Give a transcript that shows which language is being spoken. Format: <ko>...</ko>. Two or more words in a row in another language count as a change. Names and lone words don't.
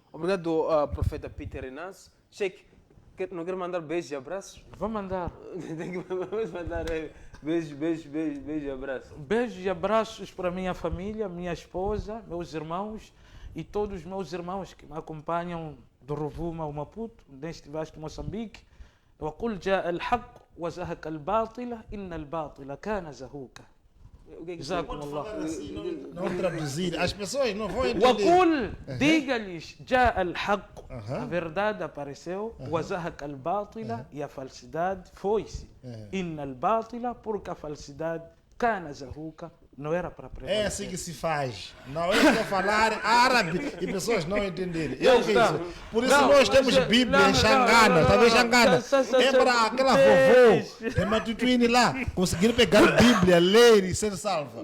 <pt>Obrigado, profeta Peter Inácio. Sheikh, não quer mandar beijos e abraços? Vou mandar. Vamos mandar beijos e abraços. Beijos e abraços para minha família, minha esposa, meus irmãos e todos os meus irmãos que me acompanham do Rovuma ao Maputo, neste vasto Moçambique.</pt> <ar>وقل جاء الحق وزهق الباطل إن الباطل كان زهوقا. جزاكم الله.</ar> <pt>Não traduzir, as pessoas não vão entender. وقل, diga-lhes,</pt> <ar>جاء الحق,</ar> <pt>a verdade apareceu,</pt> <ar>وزهق الباطل,</ar> <pt>e a falsidade foi-se.</pt> <ar>إن الباطل,</ar> <pt>porque a falsidade</pt> <ar>كان زهوقا,</ar> <pt>não era para prevalecer. É assim que se faz. Não é só falar árabe e pessoas não entenderem. Por isso nós temos Bíblia em Xangana. Talvez Xangana. É para aquela vovó de Matutuine lá conseguir pegar Bíblia, ler e ser salva.</pt>